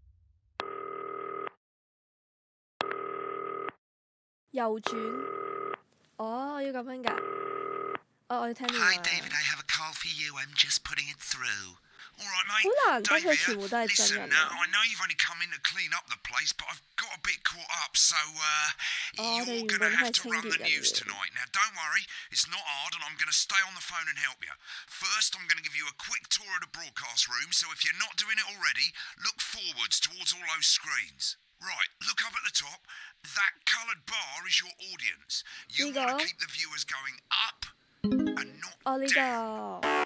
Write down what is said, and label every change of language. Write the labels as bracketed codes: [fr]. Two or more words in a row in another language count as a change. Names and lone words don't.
[yue] 右轉，哦，要咁樣㗎。哦，我要聽呢個。好難得佢全部都係真人。哦，我哋原本係清潔人員。 [en] Right, look up at the top. That coloured bar is your audience. You want to keep the viewers going up and not down.